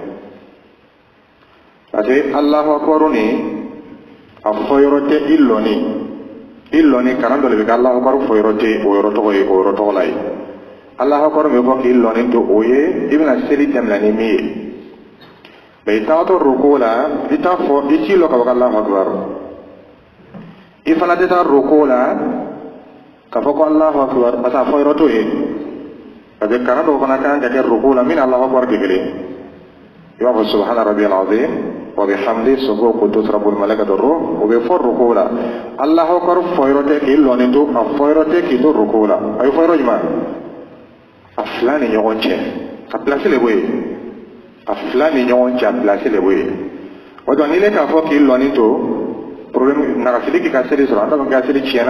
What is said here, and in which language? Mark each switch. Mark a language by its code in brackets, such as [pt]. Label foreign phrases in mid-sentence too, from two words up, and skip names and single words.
[fr] parce que [ar] الله أكبر [bm] ni a fɔ yɔrɔ tɛ i lɔni kalan dɔ de bɛ kɛ [ar] الله أكبر [bm] fɔ yɔrɔ tɛ o yɔrɔ tɔgɔ ye o yɔrɔ tɔgɔ la ye [ar] الله أكبر [bm] bɛ fɔ k'i lɔni to o ye i bɛna seli daminɛ ni min ye mais i taatɔ ruku la i t'a fɔ i t'i lɔ ka fɔ [ar] الله أكبر [bm] i fana tɛ taa ruku la ka fɔ ko [ar] الله أكبر [fr] parce que [bm] a fɔ yɔrɔ t'o ye [fr] parce que [bm] kalan dɔw fana kan ka kɛ ruku la min [ar] الله أكبر [bm] tɛ kelen i b'a fɔ [ar] سبحان ربي العظيم وبحمده سبوح قدوس رب الملائكة الروح [bm] o bɛ fɔ ruku la [ar] الله أكبر [bm] fɔ yɔrɔ tɛ k'i lɔni to a fɔ yɔrɔ tɛ k'i to ruku la a ye fɔ yɔrɔ jumɛn a fila ni ɲɔgɔn cɛ a place de b'o ye a fila ni ɲɔgɔn cɛ a place de b'o ye o donc n'i le k'a fɔ k'i lɔni to problème nagasili k'i ka seli sɔrɔ an t'a fɔ k'i ka seli tiɲɛna